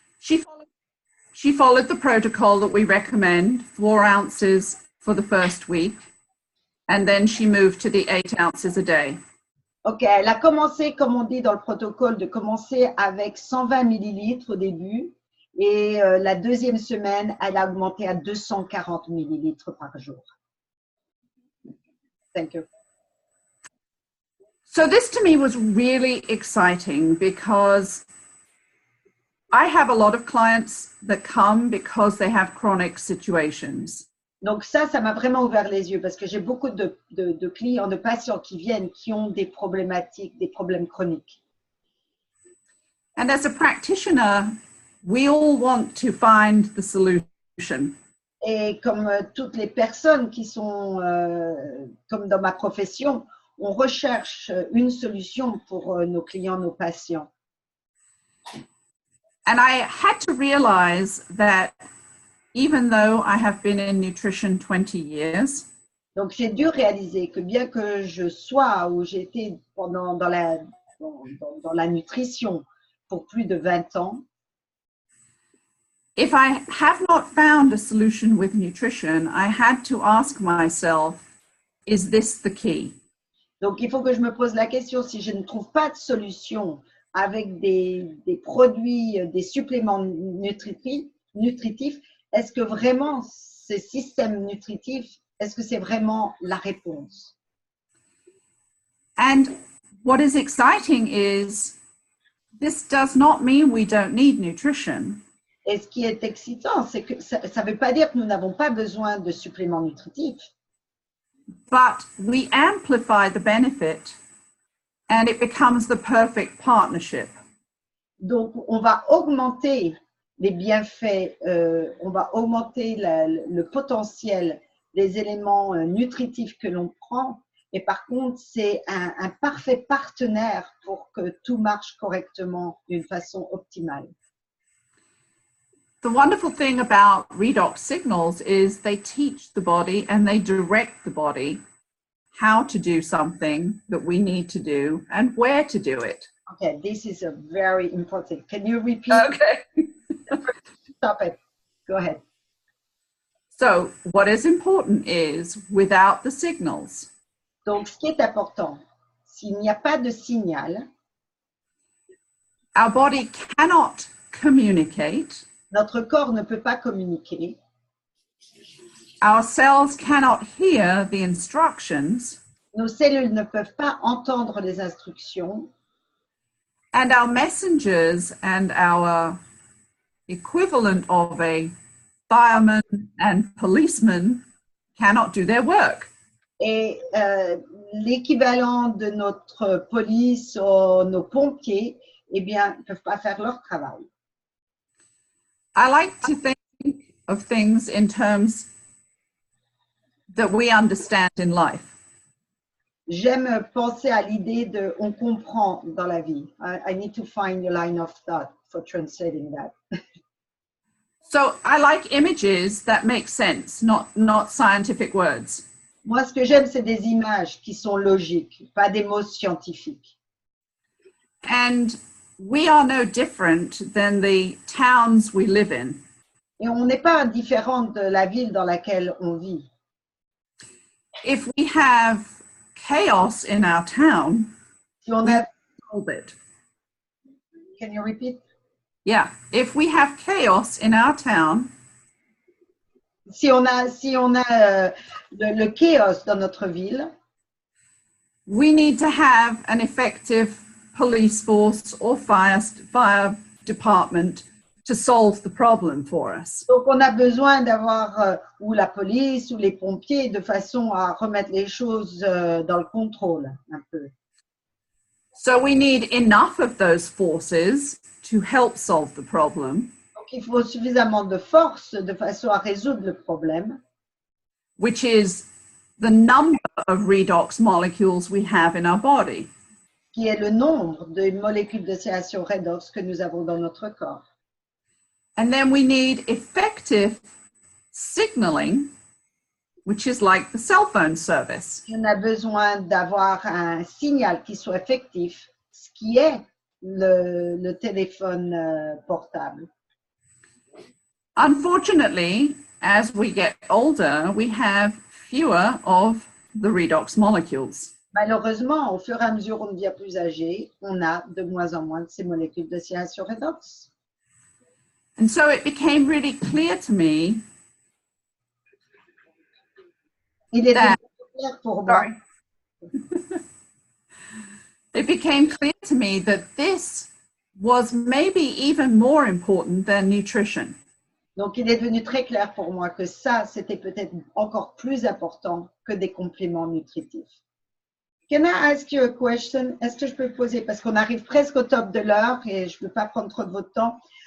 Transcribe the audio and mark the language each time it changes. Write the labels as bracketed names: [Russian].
[English] She followed the protocol that we recommend, 4 ounces for the first week, and then she moved to the 8 ounces a day. [French] Ok, elle a commencé, comme on dit dans le protocole, de commencer avec 120 millilitres au début. Et la deuxième semaine, elle a augmenté à 240 millilitres par jour. [English] Thank you. So this to me was really exciting because I have a lot of clients that come because they have chronic situations. [French] Donc ça m'a vraiment ouvert les yeux parce que j'ai beaucoup de clients, de patients qui viennent, qui ont des problématiques, des problèmes chroniques. [English] And as a practitioner, we all want to find the solution. [French] Et comme toutes les personnes qui sont, comme dans ma profession, on recherche une solution pour nos clients, nos patients. [English] And I had to realize that even though I have been in nutrition 20 years, [French] donc j'ai dû réaliser que bien que je sois ou j'ai été dans la nutrition pour plus de 20 ans, [English] if I have not found a solution with nutrition, I had to ask myself, is this the key? [French] Donc, il faut que je me pose la question, si je ne trouve pas de solution avec des produits, des suppléments nutritifs, est-ce que vraiment ces systèmes nutritifs, est-ce que c'est vraiment la réponse? [English] And what is exciting is This does not mean we don't need nutrition. [French] Et ce qui est excitant, c'est que ça ne veut pas dire que nous n'avons pas besoin de suppléments nutritifs. [English] But we amplify the benefit and it becomes the perfect partnership. [French] Donc, on va augmenter les bienfaits, on va augmenter le potentiel des éléments nutritifs que l'on prend. Et par contre, c'est un parfait partenaire pour que tout marche correctement d'une façon optimale. [English] The wonderful thing about redox signals is they teach the body and they direct the body how to do something that we need to do and where to do it. Okay, this is a very important. Can you repeat? Okay. Stop it. Go ahead. So what is important is without the signals, [French] Donc, ce qui est important, s'il n'y a pas de signal, [English] our body cannot communicate, [French] notre corps ne peut pas communiquer, [English] our cells cannot hear the instructions, [French] nos cellules ne peuvent pas entendre les instructions, [English] and our messengers and our equivalent of a fireman and policeman cannot do their work. [French] et l'équivalent de notre police ou nos pompiers, eh bien, ne peuvent pas faire leur travail. [English] I like to think of things in terms that we understand in life. [French] J'aime penser à l'idée de on comprend dans la vie. [English] I need to find a line of thought for translating that. So I like images that make sense, not scientific words. [French] Moi, ce que j'aime, c'est des images qui sont logiques, pas des mots scientifiques. [English] And we are no different than the towns we live in. [French] Et on n'est pas différent de la ville dans laquelle on vit. [English] If we have chaos in our town, [French] Si on a, [English] solve it. can you repeat? Yeah, if we have chaos in our town, [French] Si on a le chaos dans notre ville, [English] we need to have an effective police force or fire department to solve the problem for us. [French] donc on a besoin d'avoir ou la police ou les pompiers de façon à remettre les choses dans le contrôle un peu. [English] So we need enough of those forces to help solve the problem, [French] Donc il faut suffisamment de force de façon à résoudre le problème, [English] which is the number of redox molecules we have in our body. [French] qui est le nombre de molécules de sécrétion redox que nous avons dans notre corps. [English] And then we need effective signaling, which is like the cell phone service. [French] On a besoin d'avoir un signal qui soit effectif, ce qui est le téléphone portable. [English] Unfortunately, as we get older, we have fewer of the redox molecules. [French] Malheureusement, au fur et à mesure où on devient plus âgé, on a de moins en moins de ces molécules de sécrétion redox. [English] And so it became really clear to me [French] Il est [English] that, [French] clair pour moi. [English] It became clear to me that this was maybe even more important than nutrition. [French] Donc, il est devenu très clair pour moi que ça, c'était peut-être encore plus important que des compléments nutritifs. [English] Can I ask you a question? [French] Est-ce que je peux poser, parce qu'on arrive presque au top de l'heure et je ne veux pas prendre trop de votre temps.